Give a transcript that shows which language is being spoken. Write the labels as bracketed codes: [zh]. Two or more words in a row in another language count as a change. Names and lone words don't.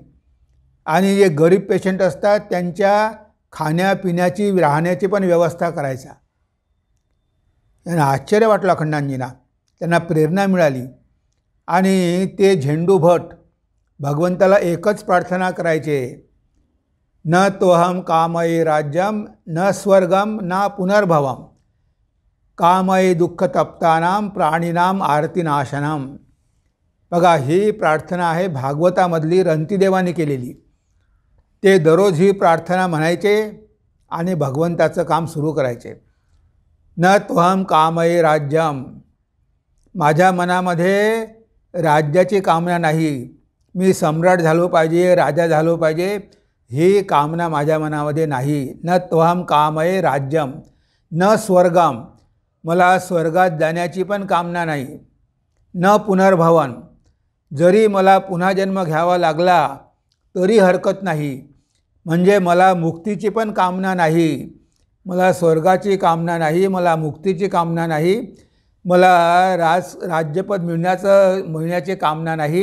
[mr] आणि जे गरीब पेशंट असतात त्यांच्या खाण्यापिण्याची, राहण्याची पण व्यवस्था करायचा. त्यांना आश्चर्य वाटलं अखंडांजींना, त्यांना प्रेरणा मिळाली. आणि ते झेंडू भट भगवंताला एकच प्रार्थना करायचे, [sa] न तोहम कामये राज्यम न स्वर्गम न पुनर्भवम. कामये दुःख तप्तानाम प्राणीनाम आरतीनाशनम. [mr] बघा, ही प्रार्थना आहे भागवतामधली रंतीदेवाने केलेली. ते दररोज ही प्रार्थना म्हणायचे आणि भगवंताचं काम सुरू करायचे. [sa] न त्वहं कामये राज्यम. [mr] माझ्या मनामध्ये राज्याची कामना नाही, मी सम्राट झालो पाहिजे, राजा झालो पाहिजे, ही कामना माझ्या मनामध्ये नाही. [sa] न त्वहं कामये राज्यम न स्वर्गम. [mr] मला स्वर्गात जाण्याची पण कामना नाही. [sa] न पुनर्भवन. [mr] जरी मला पुन्हा जन्म घ्यावा लागला तरी हरकत नाही. म्हणजे मला मुक्तीची पण कामना नाही, मला स्वर्गाची कामना नाही, मला मुक्तीची कामना नाही, मला राज्यपद मिळण्याची कामना नाही.